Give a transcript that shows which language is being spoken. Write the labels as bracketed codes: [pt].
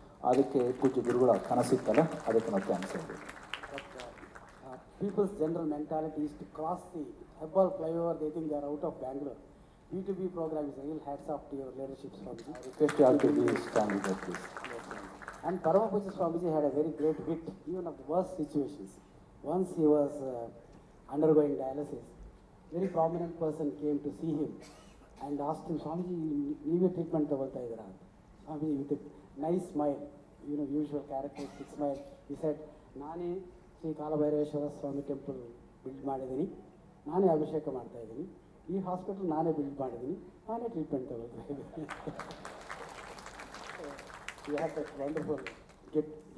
[kn] ಅದಕ್ಕೆ ಪೂಜ್ಯ ಗುರುಗಳ ಕನಸಿತ್ತಲ್ಲ, ಅದಕ್ಕೆ ನಾವು ಥ್ಯಾಂಕ್ಸ್ ಹೇಳಬೇಕು. [en] People's general mentality is to cross the Hebbal flyover, they think they are out of Bangalore. B2B program is a real hats off to your leadership, Swamiji. I request you all to be stand with us, please. And Paramapuja Swamiji had a very great wit, even of the worst situations. Once he was undergoing dialysis, very prominent person came to see him and asked him, Swamiji, [kn] ನೀವೇ treatment ತಗೊಳ್ತಾ ಇದ್ದೀರಾ? [en] Swamiji with a nice smile, usual characteristic smile, he said, [kn] ನಾನೇ ಶ್ರೀ ಕಾಲಭೈರವೇಶ್ವರ ಸ್ವಾಮಿ temple build ಮಾಡಿದ್ದೀನಿ, ನಾನೇ ಅಭಿಷೇಕ ಮಾಡ್ತಾ ಇದ್ದೀನಿ, ಈ ಹಾಸ್ಪಿಟಲ್ ನಾನೇ ಬಿಲ್ಡ್ ಮಾಡಿದ್ದೀನಿ, ನಾನೇ ಟ್ರೀಟ್ಮೆಂಟ್ ತಗೊಳ್ತಾ ಇದ್ದೀನಿ. [en] You have that wonderful gift.